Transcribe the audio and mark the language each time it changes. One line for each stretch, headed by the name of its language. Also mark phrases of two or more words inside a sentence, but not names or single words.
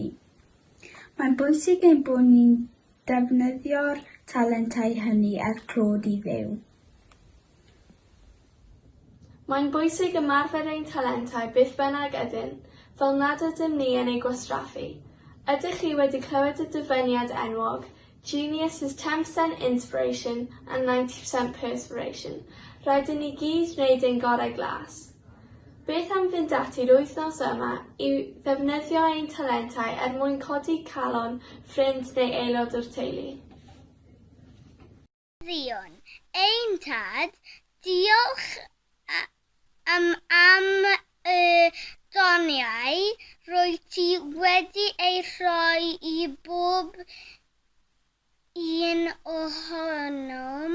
Welsh: Mae'n bwysig ein bod ni'n defnyddio'r talentau hynny clod i Dduw. Mae'n bwysig ymarfer ein talentau beth bynnag ydyn, fel nad ydym ni yn ei gwastraffu. Ydych chi wedi clywed y dyfyniad enwog,
English: Genius is 10% inspiration and 90% perspiration.
Welsh: Rhaid i ni gyd wneud ein gorau glas. Beth am fynd ati'r wythnos yma yw ddefnyddio ein talentau mwyn codi calon, ffrind neu aelod o'r teulu. Ddion, ein tad, diolch am y doniau rwy ti wedi ei rhoi i bob un ohonom.